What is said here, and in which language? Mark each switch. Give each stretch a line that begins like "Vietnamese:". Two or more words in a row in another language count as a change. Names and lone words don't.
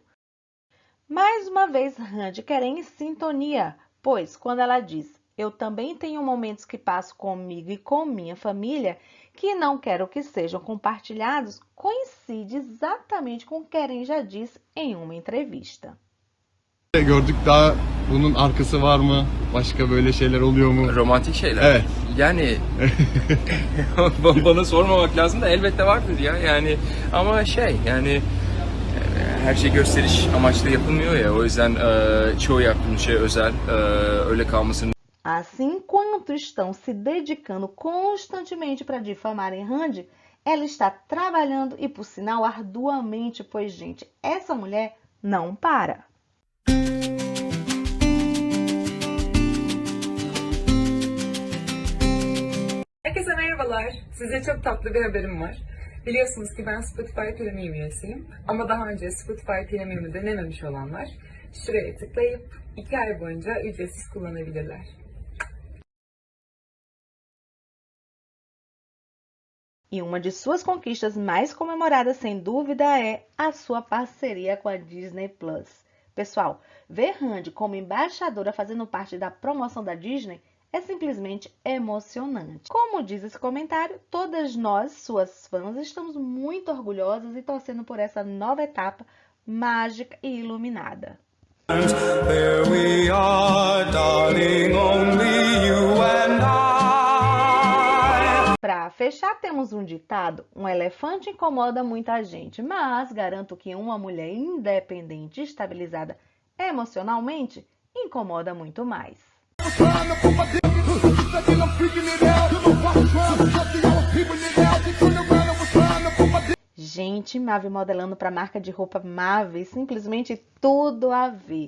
Portuguese: Mais uma vez, Randy quer em sintonia, pois quando ela diz "eu também tenho momentos que passo comigo e com minha família que não quero que sejam compartilhados", coincide exatamente com o que Keren já disse em uma entrevista.
Turkish: Gördük daha bunun arkası var mı? Başka böyle şeyler oluyor mu? Romantik şeyler. Evet. Yani bana sormamak lazım da elbette vardır ya. Yani ama yani her şey gösteriş amaçlı yapılmıyor ya. O yüzden çoğu yaptığım şey özel. Öyle kalmasını.
Portuguese: Assim, enquanto estão se dedicando constantemente para difamarem Randy, ela está trabalhando e, por sinal, arduamente, pois, gente, essa mulher não para.
Turkish: Herkese merhabalar. Size çok tatlı bir haberim var. Biliyorsunuz ki ben Spotify Premium üyesiyim. Ama daha önce Spotify Premium'u denememiş olanlar şuraya tıklayıp 2 ay boyunca ücretsiz kullanabilirler.
Portuguese: E uma de suas conquistas mais comemoradas, sem dúvida, é a sua parceria com a Disney Plus. Pessoal, ver Randy como embaixadora fazendo parte da promoção da Disney é simplesmente emocionante. Como diz esse comentário, todas nós, suas fãs, estamos muito orgulhosas e torcendo por essa nova etapa mágica e iluminada.
English: There we are, darling, only you and I.
Portuguese: Para fechar, temos um ditado: um elefante incomoda muita gente, mas garanto que uma mulher independente e estabilizada emocionalmente incomoda muito mais. Gente, Mavi modelando para a marca de roupa Mavi, simplesmente tudo a ver.